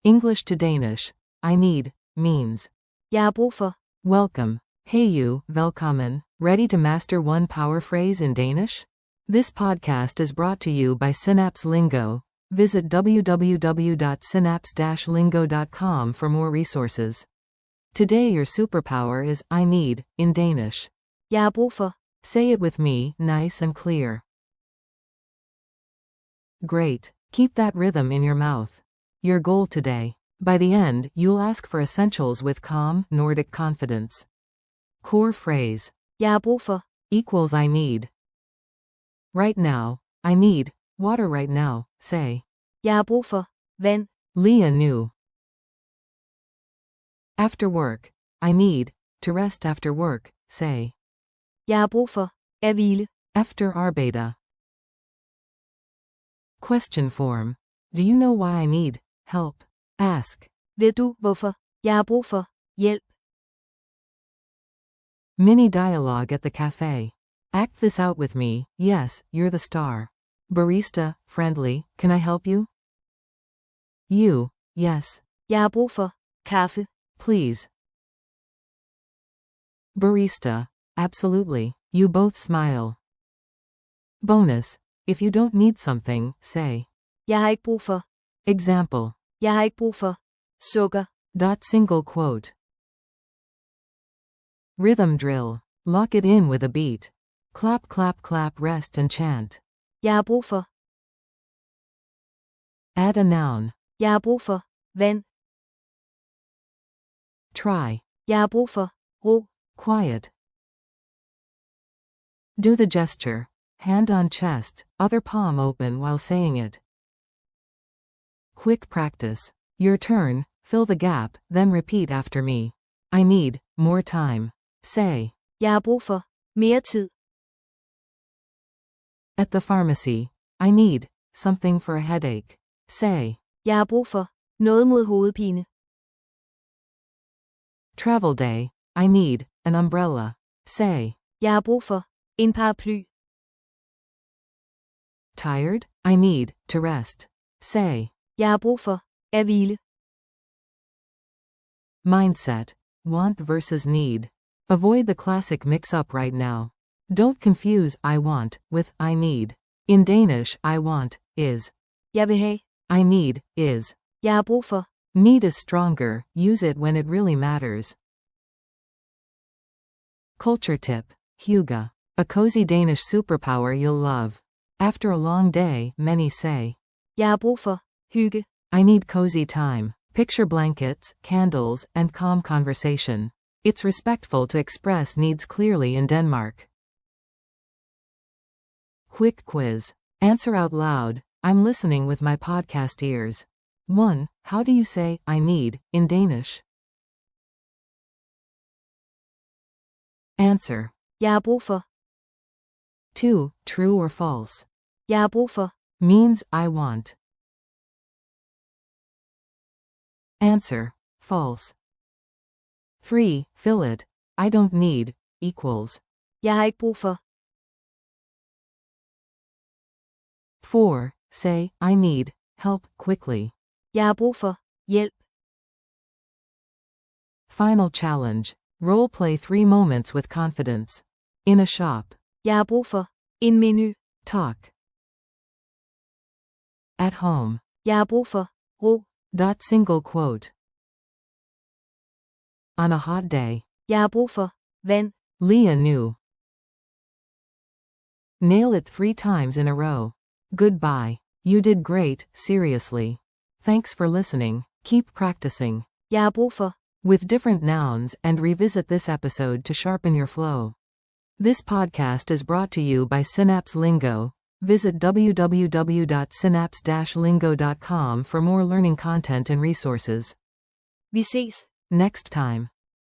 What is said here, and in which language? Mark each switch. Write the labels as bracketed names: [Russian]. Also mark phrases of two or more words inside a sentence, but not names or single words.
[English] English to Danish. I need means [Danish] Jeg har brug for. [English] welcome. Hey you, velkommen. Ready to master one power phrase in Danish? This podcast is brought to you by Synapse Lingo. Visit www.synapse-lingo.com for more resources. Today your superpower is I need in Danish. [Danish] Jeg har brug for. [English] Say it with me, nice and clear. Great. Keep that rhythm in your mouth. Your goal today. By the end, you'll ask for essentials with calm, Nordic confidence. Core phrase. Jeg har brug for. Equals I need. Right now. I need water right now. Say. [Danish] Jeg har brug for. Vand. [English] Leah knew. After work. I need to rest after work. Say. [Danish] Jeg har brug for. At hvile. Efter arbejde. [English] Question form. Do you know why I need help? Ask. [Danish] Ved du, hvorfor? Jeg har brug for. Hjælp. [English] Mini dialogue at the cafe. Act this out with me. Yes, you're the star. Barista, friendly, can I help you? You. Yes. [Danish] Jeg har brug for. Kaffe. [English] Please. Barista. Absolutely. You both smile. Bonus. If you don't need something, say. [Danish] Jeg har ikke brug for. [English] Example. [Danish] Jeg har ikke brug for. Sukker. [English] Single quote. Rhythm drill. Lock it in with a beat. Clap, clap, clap, rest and chant. [Danish] Jeg har brug for. [English] Add a noun. [Danish] Jeg har brug for. Vand. [English] Try. [Danish] Jeg har brug for. Ro. [English] Quiet. Do the gesture. Hand on chest, other palm open while saying it. Quick practice. Your turn, fill the gap, then repeat after me. I need more time. Say. [Danish] Jeg har brug for. Mere tid. [English] At the pharmacy. I need something for a headache. Say. [Danish] Jeg har brug for. Noget mod hovedpine. [English] Travel day. I need an umbrella. Say. [Danish] Jeg har brug for. En paraply. [English] Tired? I need to rest. Say. [Danish] Jeg har brug for. At hvile. [English] Mindset. Want versus need. Avoid the classic mix-up right now. Don't confuse I want with I need. In Danish, I want is. [Danish] Jeg vil have. [English] I need is. [Danish] Jeg har brug for. [English] Need is stronger, use it when it really matters. Culture tip. Hygge. A cozy Danish superpower you'll love. After a long day, many say. [Danish] Jeg har brug for. Hygge. [English] I need cozy time. Picture blankets, candles, and calm conversation. It's respectful to express needs clearly in Denmark. Quick quiz. Answer out loud. I'm listening with my podcast ears. 1. How do you say I need in Danish? Answer. [Danish] Jeg har brug for. [English] 2. True or false? [Danish] Jeg har brug for. [English] Means I want. Answer. False. 3. Fill it. I don't need equals. [Danish] Jeg har ikke brug for. [English] 4. Say, I need help quickly. [Danish] Jeg har brug for. Hjælp. [English] Final challenge. Role play 3 moments with confidence. In a shop. [Danish] Jeg har brug for. En menu. [English] Talk. At home. [Danish] Jeg har brug for. Ro. [English] Single quote. On a hot day. [Danish] Jeg har brug for. Vand. [English] Leah knew. Nail it 3 times in a row. Goodbye. You did great, seriously. Thanks for listening. Keep practicing. [Danish] Jeg har brug for. [English] With different nouns and revisit this episode to sharpen your flow. This podcast is brought to you by Synapse Lingo. Visit www.synapse-lingo.com for more learning content and resources. [Danish] Vi ses. [English] Next time.